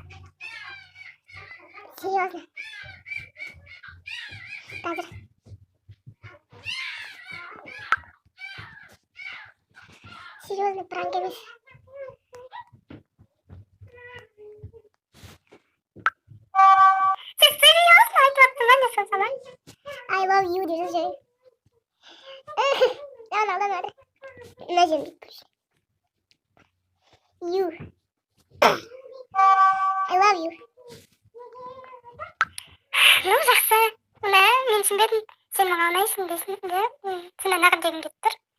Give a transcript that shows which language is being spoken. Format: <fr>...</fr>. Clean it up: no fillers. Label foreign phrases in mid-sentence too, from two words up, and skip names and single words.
<kk>Серьезно. Қазір. Серьезно, пранк емес. Сен серьезно айтып отырсың ба, не сонсама?</kk> <en>I love you</en> <kk>деп жазып жіберейін. Алдамады. Мына жерін бүйтіп көрші.</kk> <en>You. I love you.</en> <kk>Ну, жақсы. Мен түсінбедім. Сен маған ұнайсың дейсің бе? Сені нағып дегім келіп тұр.</kk>